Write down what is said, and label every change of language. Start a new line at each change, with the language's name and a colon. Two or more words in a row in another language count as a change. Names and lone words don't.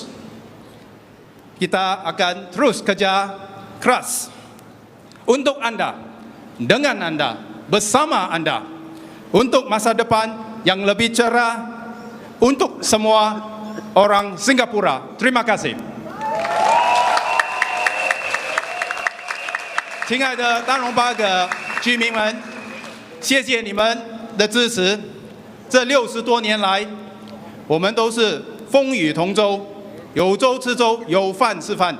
Indonesian: Kita akan terus kerja keras. Untuk Anda, dengan Anda, bersama Anda, untuk masa depan yang lebih cerah untuk semua orang Singapura. Terima kasih.
Chinese: 亲爱的丹戎巴葛居民们，谢谢你们的支持。这60多年来，我们都是风雨同舟，有舟吃舟，有饭吃饭。